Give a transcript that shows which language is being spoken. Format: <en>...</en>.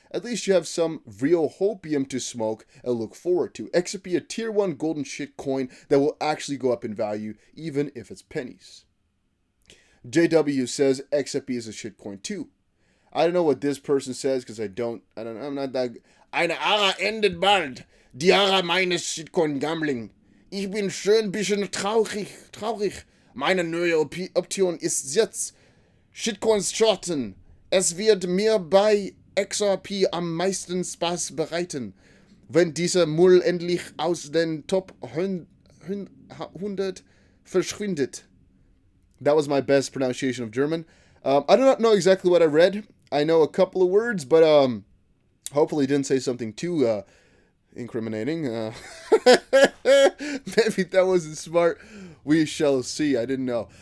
<en>At least you have some real hopium to smoke and look forward to. XRP, a tier 1 golden shit coin that will actually go up in value, even if it's pennies. JW says XRP is a shit coin too. I don't know what this person says because I'm not that.</en> <de>Eine Ara endet bald. Die Ara meines Shitcoin Gambling. Ich bin schön bisschen traurig. Meine neue Option ist jetzt Shitcoins shorten. Es wird mir bei XRP am meisten Spaß bereiten, wenn dieser Mull endlich aus den Top 100 verschwindet.</de> <en>That was my best pronunciation of German. I do not know exactly what I read. I know a couple of words, but hopefully didn't say something too incriminating. Maybe that wasn't smart. We shall see. I didn't know.</en>